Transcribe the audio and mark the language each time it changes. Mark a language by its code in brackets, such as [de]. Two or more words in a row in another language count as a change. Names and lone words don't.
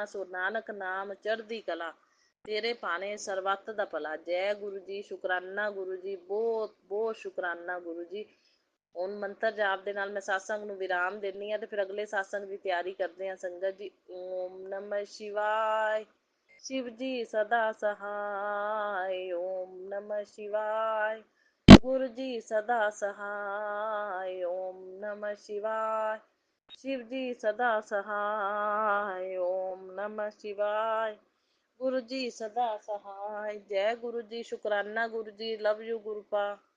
[pa] ਸੋ ਨਾਨਕ ਨਾਮ ਚੜ੍ਹਦੀ ਕਲਾ, ਤੇਰੇ ਭਾਣੇ ਸਰਬੱਤ ਦਾ ਭਲਾ। ਜੈ ਗੁਰੂ ਜੀ, ਸ਼ੁਕਰਾਨਾ ਗੁਰੂ ਜੀ, ਬਹੁਤ ਬਹੁਤ ਸ਼ੁਕਰਾਨਾ ਗੁਰੂ ਜੀ। ਹੁਣ ਮੰਤਰ ਜਾਪ ਦੇ ਨਾਲ ਮੈਂ ਸਾਸੰਗ ਨੂੰ ਵਿਰਾਮ ਦਿੰਦੀ ਹਾਂ, ਤੇ ਫਿਰ ਅਗਲੇ ਸਾਸੰਗ ਦੀ ਤਿਆਰੀ ਕਰਦੇ ਹਾਂ ਸੰਗਤ ਜੀ। [hi] ओम नमः शिवाय, शिव जी सदा सहाय। ओम नमः शिवाय, गुरु जी सदा सहाय। ओम नमः शिवाय, शिव जी सदा सहाय। ओम नमः शिवाय, गुरु जी सदा सहाय। जय गुरु जी, शुकराना गुरु जी, [en] love you गुरु पा।